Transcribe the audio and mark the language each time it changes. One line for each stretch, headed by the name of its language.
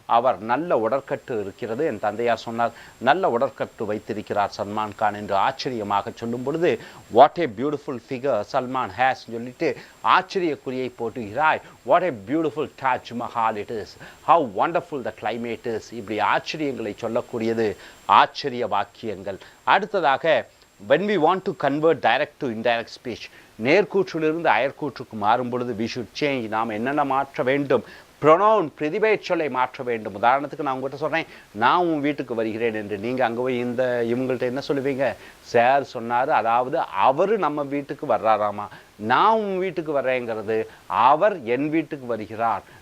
Tamil: அவர் நல்ல உடற்கட்டு இருக்கிறது, என் தந்தையார் சொன்னார். நல்ல உடற்கட்டு வைத்திருக்கிறார் சல்மான் கான் என்று ஆச்சரியமாக சொல்லும் பொழுது
English: what a beautiful figure Salman has
Tamil: சொல்லிட்டு ஆச்சரியக்குறியை போட்டுகிறாய்.
English: What a beautiful Taj Mahal it is, how wonderful the climate is.
Tamil: இப்படி ஆச்சரியங்களை சொல்லக்கூடியது ஆச்சரிய வாக்கியங்கள். அடுத்ததாக
English: when we want to convert direct to indirect speech,
Tamil: நேர்கூற்றிலிருந்து அயற்கூற்றுக்கு மாறும் பொழுது
English: we should change.
Tamil: நாம் என்னென்ன மாற்ற வேண்டும்? ப்ரொனவுன், பிரதிபெயர்ச்சொல்லை மாற்ற வேண்டும். உதாரணத்துக்கு நான் உங்கள்கிட்ட சொல்கிறேன், நான் உன் வீட்டுக்கு வருகிறேன் என்று. நீங்கள் அங்கே போய் இவங்கள்ட்ட என்ன சொல்லுவீங்க? சார் சொன்னார், அதாவது அவர் நம்ம வீட்டுக்கு வர்றாராமா. நான் உன் வீட்டுக்கு வர்றேங்கிறது அவர் என் வீட்டுக்கு வருகிறார்.